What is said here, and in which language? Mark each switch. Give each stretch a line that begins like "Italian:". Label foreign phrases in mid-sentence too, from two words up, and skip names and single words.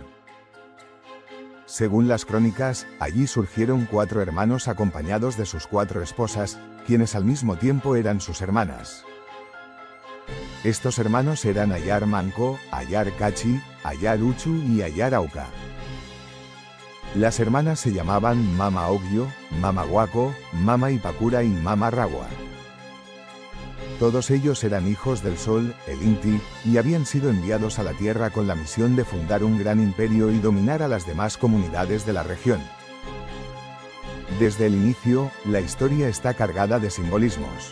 Spanish: Según las crónicas, allí surgieron 4 hermanos acompañados de sus 4 esposas, quienes al mismo tiempo eran sus hermanas. Estos hermanos eran Ayar Manco, Ayar Cachi, Ayar Uchu y Ayar Auca. Las hermanas se llamaban Mama Ogyo, Mama Guaco, Mama Ipacura y Mama Ragua. Todos ellos eran hijos del sol, el Inti, y habían sido enviados a la tierra con la misión de fundar un gran imperio y dominar a las demás comunidades de la región. Desde el inicio, la historia está cargada de simbolismos.